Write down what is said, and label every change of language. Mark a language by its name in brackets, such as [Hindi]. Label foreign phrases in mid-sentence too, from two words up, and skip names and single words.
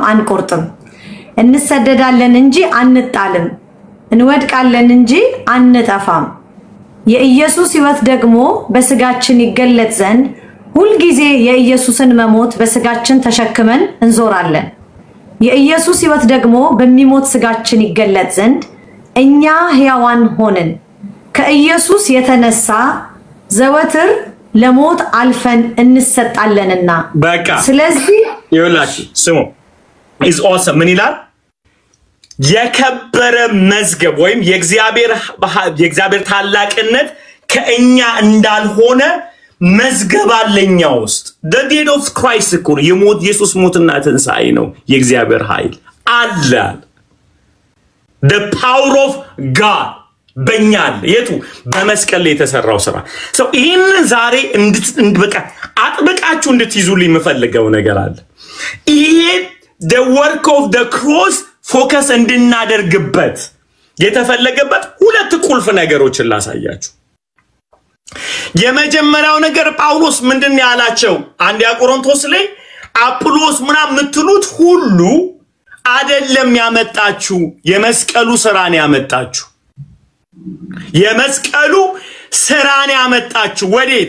[Amharic] አንቆርጥም፣ እንሰደዳለን እንጂ አንጣልም፣ እንወድቃለን እንጂ አንጠፋም። የኢየሱስ ሕይወት ደግሞ በስጋችን ይገለጥ ዘንድ ሁል ጊዜ የኢየሱስን መሞት በስጋችን ተሸክመን እንዞራለን። የኢየሱስ ሕይወት ደግሞ በሚሞት ስጋችን ይገለጥ ዘንድ እኛ ሕያዋን ሆነን ከኢየሱስ የተነሳ ዘወትር ለሞት አልፈን እንሰጣለንና። በቃ ስለዚህ ይኸውላችሁ ስሙ [English] is awesome [Amharic] ምን ይላል? የከበረ መዝገብ ወይም የእግዚአብሔር ታላቅነት ከእኛ እንዳልሆነ መዝገብ አለኛ ውስጥ [English] the deed of Christ [Amharic] እኮ የሞት ኢየሱስ ሞትና ትንሣኤ ነው የእግዚአብሔር ኃይል አለ። [English] the power of God [Amharic] በእኛ አለ። የቱ በመስቀል ላይ የተሰራው ስራ ይህንን ዛሬ በቃ አጥብቃችሁ እንድትይዙልኝ የምፈልገው ነገር አለ። ይሄ [English] the work of the cross [Amharic] ፎከስ እንድናደርግበት የተፈለገበት ሁለት ቁልፍ ነገሮችን ላሳያችሁ። የመጀመሪያው ነገር ጳውሎስ ምንድነው ያላቸው? አንደኛ ቆሮንቶስ ላይ አጵሎስ ምናምን የምትሉት ሁሉ አይደለም ያመጣችሁ፣ የመስቀሉ ስራን ያመጣችሁ። የመስቀሉ ስራን ያመጣችሁ ወዴት?